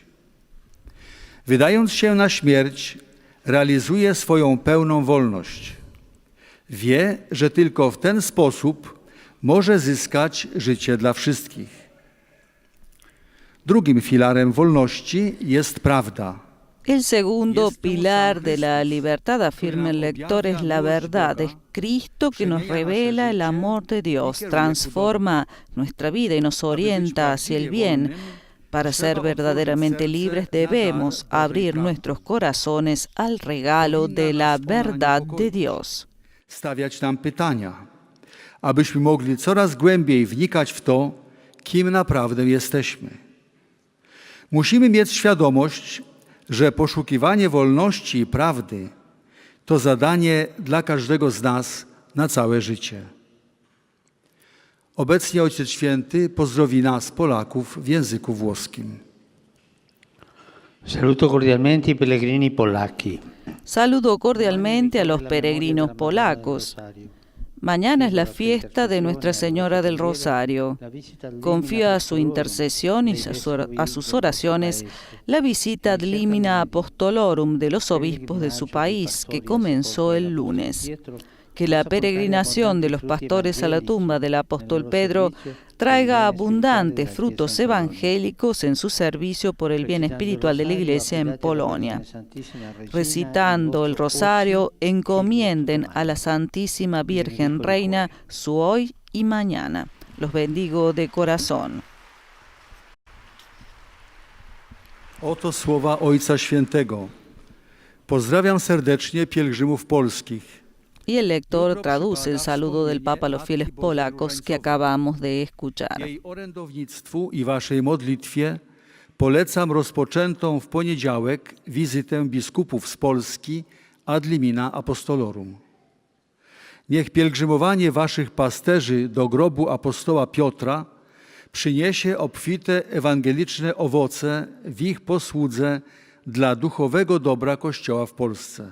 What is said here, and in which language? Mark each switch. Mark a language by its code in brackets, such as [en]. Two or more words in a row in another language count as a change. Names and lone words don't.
[pl] Wydając się na śmierć, realizuje swoją pełną wolność. Wie, że tylko w ten sposób może zyskać życie dla wszystkich. Drugim filarem wolności jest prawda. [es] El segundo pilar de la libertad, afirma el lector, es la verdad. Es Cristo que nos revela el amor de Dios, transforma nuestra vida y nos orienta hacia el bien. Para ser verdaderamente libres debemos abrir nuestros corazones al regalo de la verdad de Dios. [pl] Stawiać nam pytania, abyśmy mogli coraz głębiej wnikać w to, kim naprawdę jesteśmy. Musimy mieć świadomość, że poszukiwanie wolności i prawdy to zadanie dla każdego z nas na całe życie. Obecnie Ojciec Święty pozdrowi nas, Polaków, w języku włoskim. [it] Saluto cordialmente i pellegrini polacchi. [es] Saludo cordialmente a los peregrinos polacos. Mañana es la fiesta de Nuestra Señora del Rosario. Confío a su intercesión y a sus oraciones la visita [la] ad limina apostolorum [es] de los obispos de su país, que comenzó el lunes. Que la peregrinación de los pastores a la tumba del apóstol Pedro traiga abundantes frutos evangélicos en su servicio por el bien espiritual de la Iglesia en Polonia. Recitando el rosario, encomienden a la Santísima Virgen Reina su hoy y mañana. Los bendigo de corazón. [pl] Oto słowa Ojca Świętego. Pozdrawiam serdecznie pielgrzymów polskich. [es] Y el lector traduce el saludo del Papa a los fieles polacos que acabamos de escuchar. [pl] Jej orędownictwu i waszej modlitwie polecam rozpoczętą w poniedziałek wizytę biskupów z Polski [la] ad limina apostolorum. [pl] Niech pielgrzymowanie waszych pasterzy do grobu apostoła Piotra przyniesie obfite ewangeliczne owoce w ich posłudze dla duchowego dobra Kościoła w Polsce.